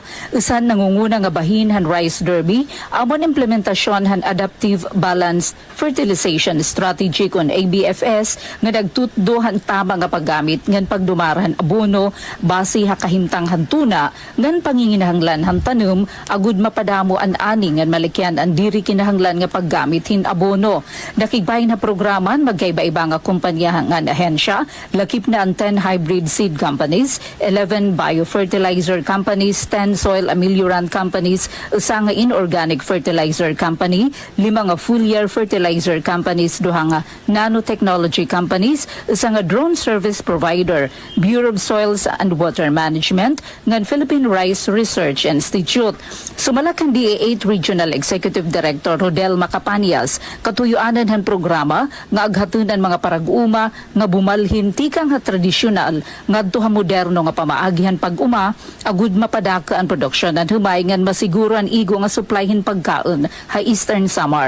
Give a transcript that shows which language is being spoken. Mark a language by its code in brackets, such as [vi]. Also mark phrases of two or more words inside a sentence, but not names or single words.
[war] Usan nangunguna nga bahin han Rice Derby, amon implementasyon han Adaptive Balanced Fertilization Strategy kun ABFS nga nagtutok tutduhan tama nga paggamit ngan pagdumarahan abono base ha kahimtang hantuna ngan panginginahanglan han tanom agud mapadamo an ani ngan malikyan ang diri kinahanglan nga paggamit hin abono. Nakigbahin na programan magkaiba-iba nga kumpanya nga ahensya, lakip na ang 10 [en] hybrid seed companies, [war] 11 [en] biofertilizer companies, [war] 10 [en] soil ameliorant companies, [war] usa nga [en] inorganic fertilizer company, [war] 5 nga [en] full year fertilizer companies, [war] 2 nga [en] nanotechnology companies, [war] usa nga [en] drone service provider, [war] Bureau of Soils and Water Management, ngan Philippine Rice Research Institute. Sumala kang DA8 Regional Executive Director Rodel Macapanias, katuyuanan han programa nga aghatunan mga parag-uma nga bumalhin tikang ha tradisyonal ngadto ha moderno nga pamaagihan pag-uma agud mapadaka ang produksyon at humay ngan masiguro ang igo nga supplyhin pagkaon ha Eastern Samar.